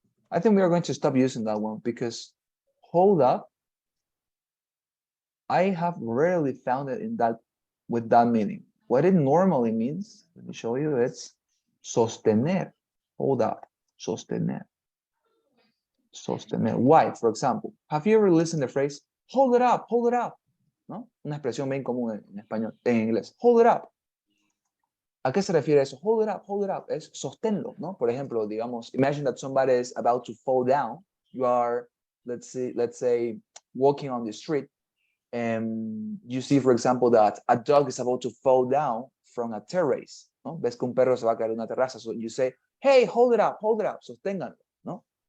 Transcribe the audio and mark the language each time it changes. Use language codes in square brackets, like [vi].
[en] I think we are going to stop using that one because hold up, I have rarely found it in that with that meaning. What it normally means, let me show you, it's sostener. Hold up, sostener. Sostener. Why? For example, have you ever listened to the phrase, hold it up, hold it up? [es] ¿No? Una expresión bien común en español, en inglés. [en] Hold it up. [es] ¿A qué se refiere eso? [en] Hold it up, hold it up. [es] Es sosténlo, ¿no? Por ejemplo, digamos, [en] imagine that somebody is about to fall down. You are, let's say, walking on the street, and you see, for example, that a dog is about to fall down from a terrace, ¿no? [es] Ves que un perro se va a caer de una terraza. [en] So you say, hey, hold it up, [es] sosténganlo, ¿no?